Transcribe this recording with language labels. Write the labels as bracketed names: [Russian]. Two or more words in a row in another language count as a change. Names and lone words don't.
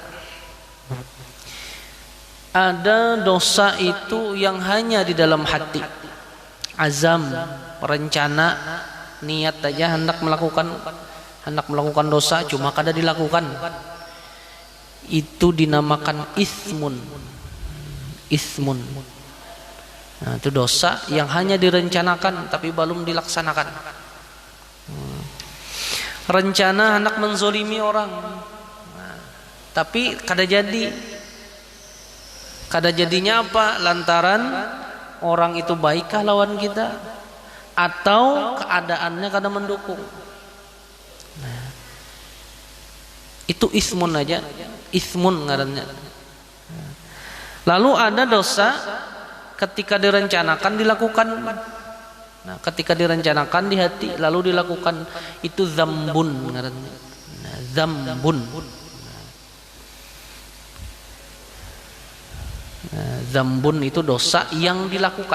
[Banjar] Ada dosa itu yang hanya di dalam hati, azam, rencana, niat aja hendak melakukan dosa, cuma kada dilakukan. Itu dinamakan ismun. Nah, itu dosa yang hanya direncanakan tapi belum dilaksanakan. Rencana hendak menzolimi orang, nah, tapi kada jadi. Kada jadinya apa? Lantaran orang itu baikkah lawan kita, atau keadaannya kada mendukung. Nah, itu ismun aja, ismun ngarannya. Lalu ada dosa ketika direncanakan dilakukan. Nah, ketika direncanakan di hati lalu dilakukan, itu dzambun ngaranna. Nah, dzambun. Nah, dzambun itu dosa yang dilakukan.